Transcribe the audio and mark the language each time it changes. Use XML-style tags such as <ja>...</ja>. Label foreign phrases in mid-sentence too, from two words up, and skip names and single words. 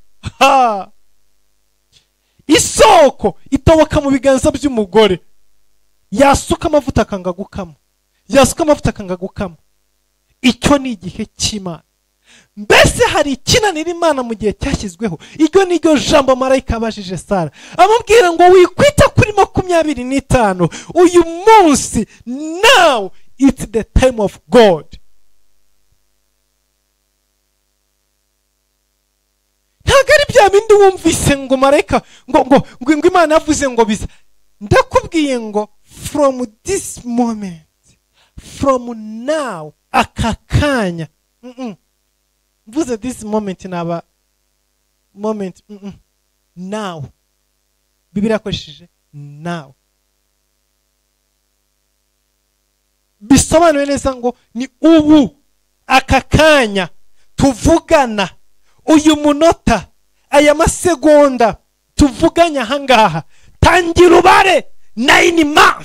<rw>Isoko itoboka mu biganza by'umugore, yasuka amavuta akanga gukama, yasuka amavuta akanga gukama. Icyo ni igihe cy'Imana. Mbese hari ikinanira Imana mu gihe cyashyizweho? Iryo ni ryo jambo marayika abajije Sara, amubwira ngo wikwita kuri 25. Uyu munsi,</rw> <en>now it's the time of God.</en> <rw>Ntabwo ari bya bindi wumvise ngo marayika ngo Imana yavuze ngo biza. Ndakubwiye ngo</rw> <en>from this moment, from now,</en> <rw>akakanya. Mvuze</rw> <en>this moment</en> <rw>naba moment. Now. Biblia yakoresheje now. Bisobanuye neza ngo ni ubu, akakanya tuvugana, uyu munota, aya masegonda tuvuganya hangaha, tangira ubare 9 months.</rw>